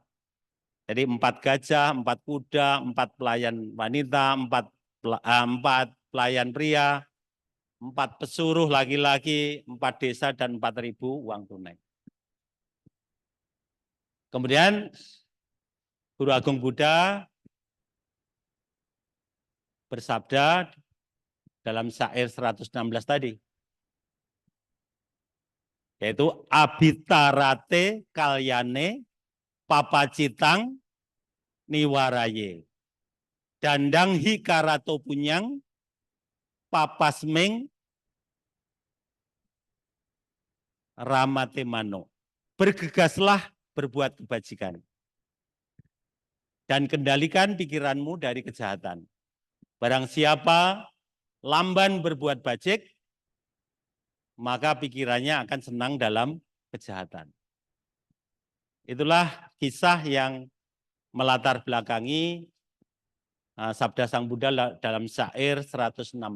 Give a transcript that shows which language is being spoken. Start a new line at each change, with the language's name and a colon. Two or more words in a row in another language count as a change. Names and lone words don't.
Indonesian: Jadi 4 gajah, 4 kuda, 4 pelayan wanita, 4 pelayan pria, 4 pesuruh laki-laki, 4 desa, dan 4.000 uang tunai. Kemudian Guru Agung Buddha bersabda dalam syair 116 tadi,
Pali: yaitu abitarate kalyane papacitang niwaraye dandang hikarato punyang papasmeng ramate mano.
Indonesian: Bergegaslah berbuat kebajikan dan kendalikan pikiranmu dari kejahatan. Barang siapa lamban berbuat bajik, maka pikirannya akan senang dalam kejahatan. Itulah kisah yang melatar belakangi sabda Sang Buddha dalam syair 116.